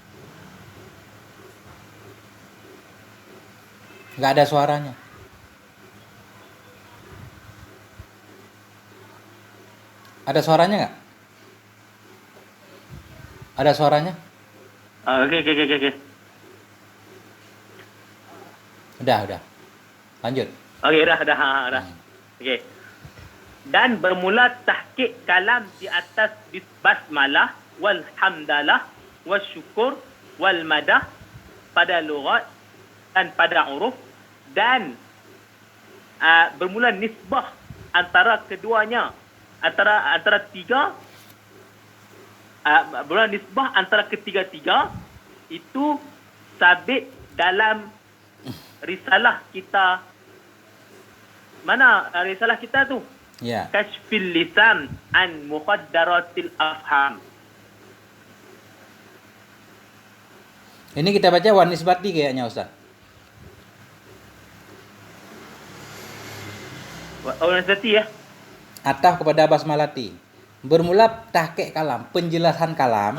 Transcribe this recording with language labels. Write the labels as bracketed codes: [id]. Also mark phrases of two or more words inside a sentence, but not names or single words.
[id] Nggak ada suaranya. Ada suaranya nggak? Ada suaranya? Oke. Udah. Lanjut. Okey, dah. Okey. [ms] Dan bermula tahqiq kalam di atas [ar] البسملة والحمدلة والشكر والمدح [ms] pada lughat dan pada uruf, dan bermula nisbah antara keduanya, antara tiga, bermula nisbah antara ketiga-tiga itu sabit dalam risalah kita. Mana risalah kita tu? Ya. [ar] كشف اللسان عن مقدرات الأفهام. [id] Ini kita baca [ar] والنسبة [id] kayaknya Ustaz. Orang seperti ya. [ms] Ataf kepada basmalati. Bermula tahqiq kalam, penjelasan kalam,